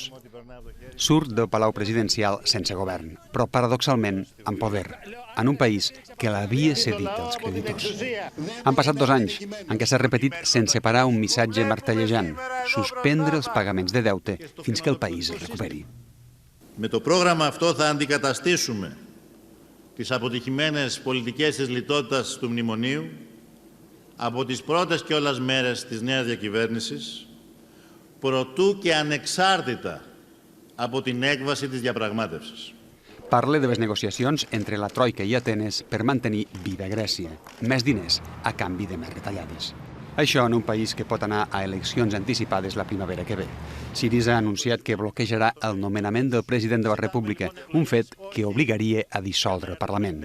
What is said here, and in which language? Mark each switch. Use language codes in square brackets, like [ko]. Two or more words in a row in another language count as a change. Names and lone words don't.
[ca] Surt del palau presidencial sense govern, però paradoxalment amb poder, en un país que l'havia cedit als creditors. Han passat 2 anys en què s'ha repetit sense parar un missatge martellejant, suspendre els pagaments de deute fins que el país es recuperi. [el] Με το πρόγραμμα αυτό θα αντικαταστήσουμε τις αποτυχημένες πολιτικές της λιτότητας του μνημονίου από τις πρώτες κιόλας μέρες της νέας διακυβέρνησης, προτού και ανεξάρτητα από την έκβαση της διαπραγμάτευσης. [ca] Parla de les negociacions entre la Troika i Atenes per mantenir viva Grècia, més diners a canvi de més retallades. Això en un país que pot anar a eleccions anticipades la primavera que ve. Syriza ha anunciat que bloquejarà el nomenament del president de la República, un fet que obligaria a dissoldre el Parlament.